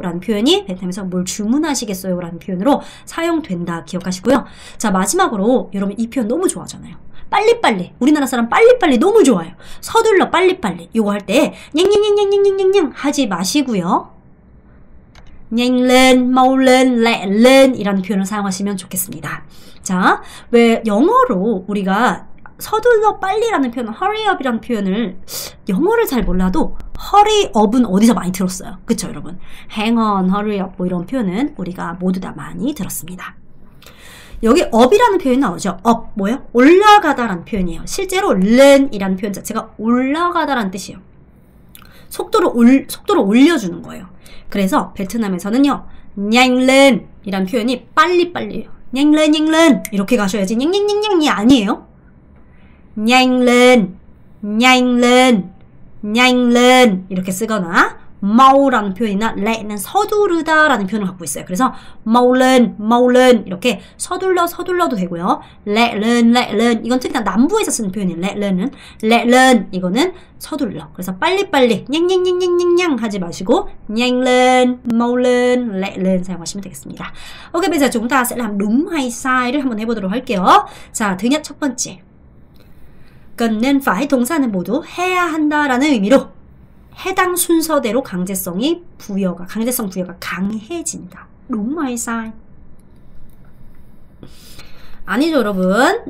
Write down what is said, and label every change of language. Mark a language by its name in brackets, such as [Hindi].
[Korean] 라는 표현이 베트남에서 뭘 주문하시겠어요? 라는 표현으로 사용된다 기억하시고요. 자, 마지막으로 여러분 이 표현 너무 좋아하잖아요. 빨리빨리. 우리나라 사람 빨리빨리 너무 좋아요. 서둘러 빨리빨리. 이거 할 때 냥냥냥냥냥냥냥 하지 마시고요. [Vietnamese] nhanh lên, mau lên, lẹ lên [Korean] 이라는 표현을 사용하시면 좋겠습니다. 자, 왜 영어로 우리가 서둘러 빨리라는 표현, [English] hurry up [Korean] 이라는 표현을 영어를 잘 몰라도 hurry up은 어디서 많이 들었어요. 그쵸 여러분? [English] hang on, hurry up [Korean] 뭐 이런 표현은 우리가 모두 다 많이 들었습니다. 여기 up이라는 표현이 나오죠. up 뭐예요? 올라가다라는 표현이에요. 실제로 learn이라는 표현 자체가 올라가다라는 뜻이에요. 속도를 올려주는 거예요. 그래서 베트남에서는요 nhanh lên 이란 표현이 빨리빨리예요. [Vietnamese] nhanh lên, nhanh lên [Korean] 이렇게 가셔야지 냥냥냥냥이 아니에요. [Vietnamese] nhanh lên, nhanh lên, nhanh lên [Korean] 이렇게 쓰거나 mau라는 표현이나 lẹ는 서두르다 라는 표현을 갖고 있어요. 그래서 [Vietnamese] mau lên, mau lên [Korean] 이렇게 서둘러도 되고요. [Vietnamese] lẹ lên, lẹ lên [Korean] 이건 특히나 남부에서 쓰는 표현이에요. [Vietnamese] lẹ lên lẹ lên [Korean] 이거는 서둘러. 그래서 빨리빨리 냥냥냥냥냥냥 하지 마시고 [Vietnamese] nhanh lên, mau lên, lẹ lên [Korean] 사용하시면 되겠습니다. [Vietnamese] Ok, bây giờ chúng ta sẽ làm đúng hay sai를 한번 해보도록 할게요. [Korean] 자, [Vietnamese] thứ nhất [Korean] 첫 번째 cần nên phải 동사는 모두 해야 한다라는 의미로 해당 순서대로 강제성 부여가 강해진다. [Vietnamese] đúng hay sai? [Korean] 아니죠 여러분.